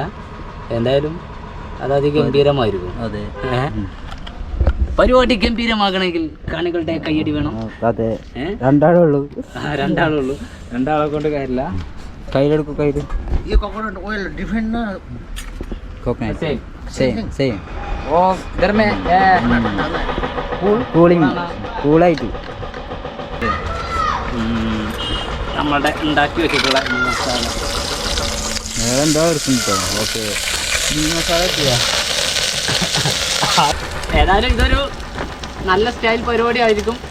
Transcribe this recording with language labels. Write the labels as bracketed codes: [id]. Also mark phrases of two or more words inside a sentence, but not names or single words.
[ml] എന്തായാലും അതത് ഗംഭീരമായിരിക്കും. അതെ, പരിപാടി ഗംഭീരമാകണമെങ്കിൽ കാണികളുടെ കയ്യടി വേണം. അതെ, രണ്ടാളേ ഉള്ളൂ. രണ്ടാളെ കൊണ്ട് കാര്യമില്ല. കയ്യിലെടുക്കും. കയ്യിൽ कोकोनट [en] Same. सेम [hi] वो इधर में [ml] കൂളിംഗ് കൂളായിട്ട് നമ്മളുടെ ഉണ്ടാക്കി വെച്ചിട്ടുള്ള ഈ മസാല എന്താ എടുക്കുന്നുണ്ടോ ഓക്കെ ഈ മസാല ചെയ്യാം. ഏതായാലും ഇതൊരു നല്ല സ്റ്റൈൽ പരിപാടി ആയിരിക്കും.